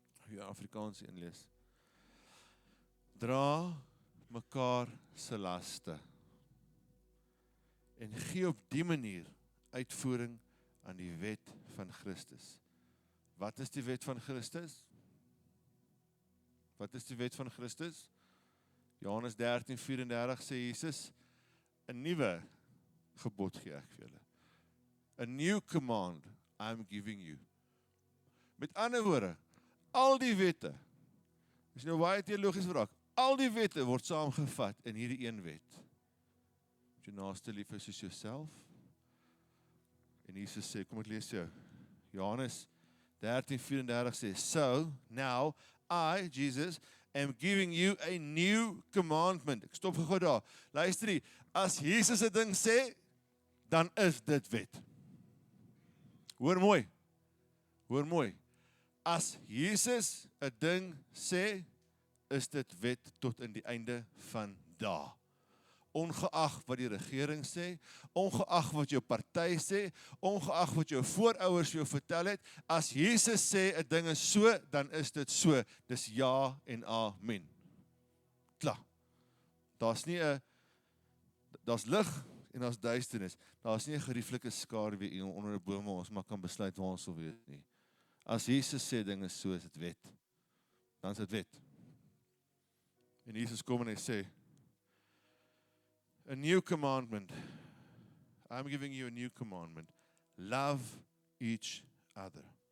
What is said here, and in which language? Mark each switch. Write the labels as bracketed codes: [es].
[af] Ja, Afrikaans inlees. Dra mekaar se laste en gee op die manier uitvoering aan die wet van Christus. Wat is die wet van Christus? Wat is die wet van Christus? Johannes 13:34 sê Jesus, 'n nuwe gebod gee ek vir julle. [en] A new command I am giving you. [af] Met ander woorde, al die wette, as jy nou baie teologies vraag, al die wette word saamgevat in hierdie een wet. Jou naaste lief is soos jouself. En Jesus sê, kom ek lees jou. Johannes 13:34 sê, [en] so now I, Jesus, am giving you a new commandment. [af] Ek stop gou daar. Luister nie, as Jesus 'n ding sê, dan is dit wet. Hoor mooi. As Jesus 'n ding sê, is dit wet tot in die einde van dae. Ongeag wat die regering sê, ongeag wat jou party sê, ongeag wat jou voorouers jou vertel het, as Jesus sê 'n ding is so, dan is dit so. Dis ja en amen. Klaar. Daar's lig en daar's duisternis. Daar's nie 'n gerieflike skaduwee onder 'n boom waar ons maar kan besluit waar ons wil wees nie. As Jesus sê ding is so, is dit wet. Dan is dit wet. En Jesus kom en hy sê, [en] a new commandment. I'm giving you a new commandment. Love each other.